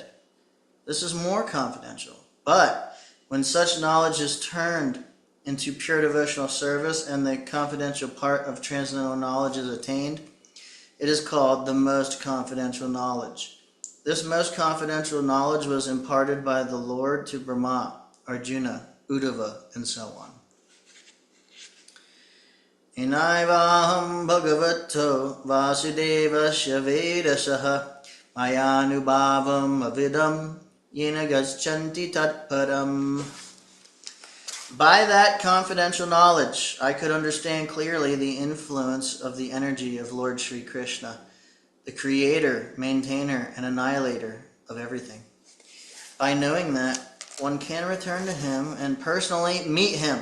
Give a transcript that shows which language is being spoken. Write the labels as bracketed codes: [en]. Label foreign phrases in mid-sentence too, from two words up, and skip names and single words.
[en] This is more confidential, but when such knowledge is turned into pure devotional service and the confidential part of transcendental knowledge is attained, it is called the most confidential knowledge. This most confidential knowledge was imparted by the Lord to Brahma, Arjuna, Uddhava, and so on. [sa] येनैवाहं भगवतो वासुदेवस्य वेधसः मायानुभावम् अविदम् येन गच्छन्ति तत्परम्. [en] By that confidential knowledge, I could understand clearly the influence of the energy of Lord Sri Krishna, the creator, maintainer, and annihilator of everything. By knowing that, one can return to him and personally meet him.